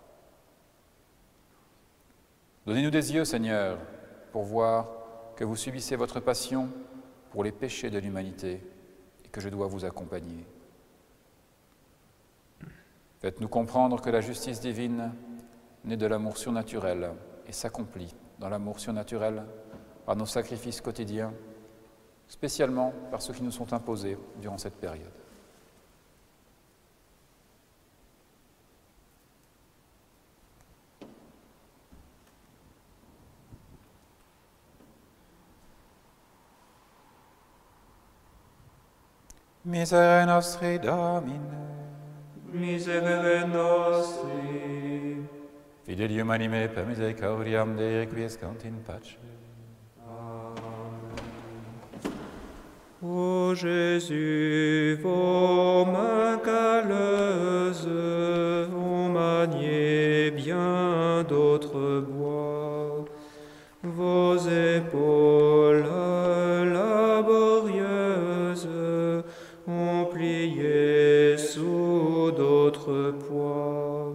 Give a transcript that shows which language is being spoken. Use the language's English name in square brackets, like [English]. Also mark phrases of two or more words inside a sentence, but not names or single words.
[French] Donnez-nous des yeux, Seigneur, pour voir que vous subissez votre passion pour les péchés de l'humanité et que je dois vous accompagner. Faites-nous comprendre que la justice divine naît de l'amour surnaturel et s'accomplit dans l'amour surnaturel par nos sacrifices quotidiens, spécialement par ceux qui nous sont imposés durant cette période. [Latin] Misere nostri Domine, Miserere nostri. Fidelium anime per misericordiam Dei quiescant in pace. [French] Ô Jésus, vos mains calleuses ont manié bien d'autres bois, vos épaules laborieuses ont plié sous d'autres poids.